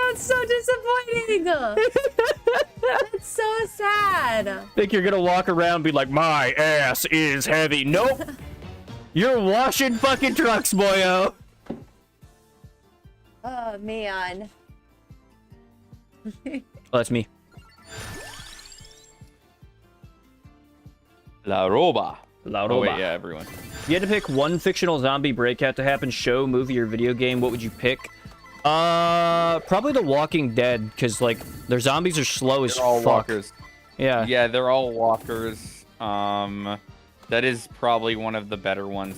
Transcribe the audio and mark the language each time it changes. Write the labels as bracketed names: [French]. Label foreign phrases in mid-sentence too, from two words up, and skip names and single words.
[English] That sounds so disappointing. That That's so sad. Think you're gonna walk around and be like, my ass is heavy. Nope. You're washing fucking trucks, boyo. Oh man. Oh, that's me. La Roba. La Oh, wait, Roba. yeah, everyone. If you had to pick one fictional zombie breakout to happen, show, movie, or video game, what would you pick? Probably The Walking Dead, because, like, their zombies are slow as They're all fuck. walkers. Yeah. Yeah, they're all walkers. That is probably one of the better ones.